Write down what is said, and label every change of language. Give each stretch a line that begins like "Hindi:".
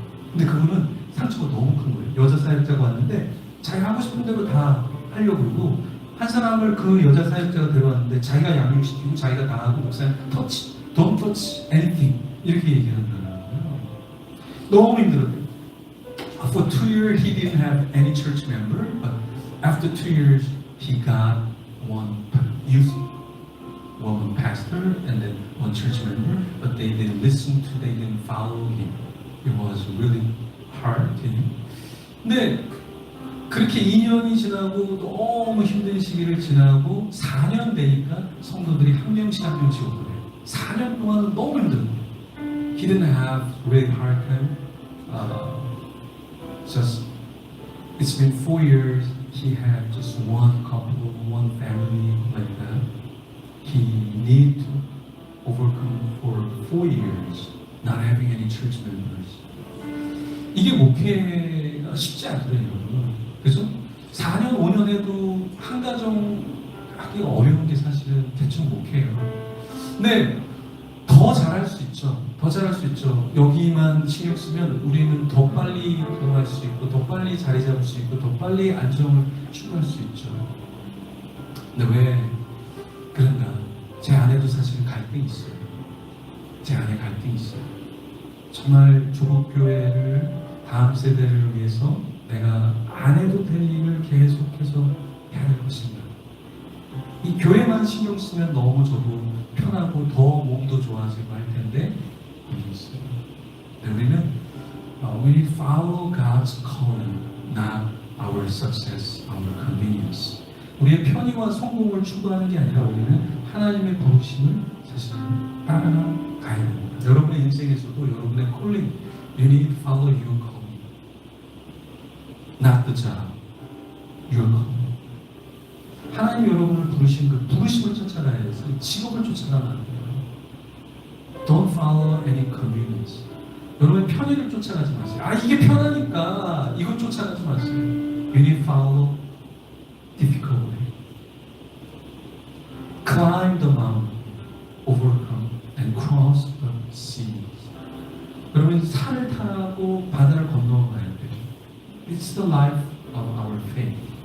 Korean: 근데 그분은 상처가 너무 큰 거예요. 여자 사역자가 왔는데 자기가 하고 싶은 대로 다 하려고 그러고 한 사람을 그 여자 사역자가 데려왔는데 자기가 양육시키고 자기가 다 하고 목사님
English: don't touch anything
Korean: 이렇게 얘기하는 거예요. 너무 힘들었대요.
English: For 2 years he didn't have any church member, but after 2 years he got one youth woman pastor and then one church member, but they didn't listen to, they didn't follow him. It was really hard to him.
Korean: 근데 그렇게 2년이 지나고 너무 힘든 시기를 지나고 4년 되니까 성도들이 한 명씩 오고 그래요. 4년 동안은 너무 힘들어요.
English: He didn't have really hard time. Just it's been 4 years. He had just one couple, one family like that. He need to overcome for 4 years not having any church members.
Korean: 이게 목회가 쉽지 않더라고요. 그래서 4년, 5년 해도 한 가정 하기가 어려운 게 사실은 대충 목회예요. 근데 더 잘할 수 있죠. 더 잘할 수 있죠. 여기만 신경 쓰면 우리는 더 빨리 부흥할 수 있고 더 빨리 자리 잡을 수 있고 더 빨리 안정을 추구할 수 있죠. 근데 왜 그런가? 제 안에도 사실 갈등이 있어요. 제 안에 갈등이 있어요. 정말 조국교회를 다음 세대를 위해서 내가 안 해도 될 일을 계속해서 해야 할 것인가. 이 교회만 신경 쓰면 너무 저도 편하고 더 몸도 좋아지고 할 텐데 이게 있어요. 우리는
English: we need to follow God's calling, not our success, our convenience.
Korean: 우리의 편의와 성공을 추구하는 게 아니라 우리는 하나님의 부르심을 사실 따라가야 됩니다. 여러분의 인생에서도 여러분의
English: calling, you need to follow your calling, not the job, your calling.
Korean: 하나님 여러분을 부르신 그 부르심을 쫓아가야 해서 직업을 쫓아가면 안 돼요.
English: Don't follow any convenience.
Korean: 여러분의 편의를 쫓아가지 마세요. 이게 편하니까 이걸 쫓아가지 마세요.
English: You need to follow difficult way. Climb the mountain, overcome, and cross the sea.
Korean: 그러면 산을 타고 바다를 건너가야 돼요.
English: It's the life of our faith.